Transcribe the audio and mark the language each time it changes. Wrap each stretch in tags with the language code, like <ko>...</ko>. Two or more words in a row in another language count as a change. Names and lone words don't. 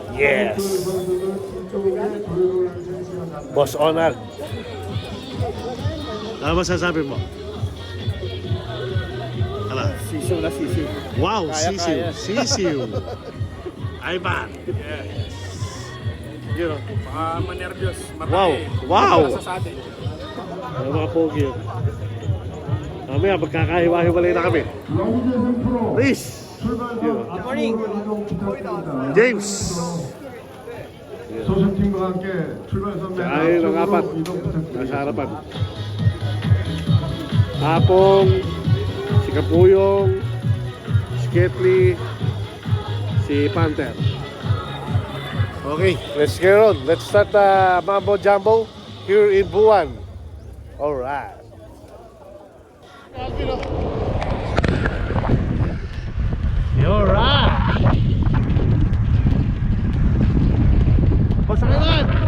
<en>Yes.</en> <ko>그 선수는 이쪽에 도전을 해주시면</ko> <tl>Boss Onal. Ano masasabi mo? Ala. Sisiw na sisiw. Wow, sisiw. kaya. Sisiw. Ivan.</tl> <en>You know.</en> <tl>Baka manervyos. Wow. Wow. Sa atin. Ano mga pogi yun? Mamaya, magkakahiwa-hiwalay na kami.</tl> <ko>런닝재생 프로</ko> <en>Please.</en> <ko>출발선 앞으로 이동 부탁드립니다.</ko> <en>James.</en> <ko>소속팀과 함께 출발선 맨</ko> <tl>Ay, ng apat.</tl> <ko>앞쪽으로 이동</ko> <tl>Nasa</tl> <ko>부탁드립니다.</ko> <tl>harapan. Apong, si Kapuyong, si Ketli, si Panther.</tl> <en>Okay, let's get on. Let's start the Mambo Jumbo here in Buwan. Alright. Alright.</en> <tl>Pasangan!</tl>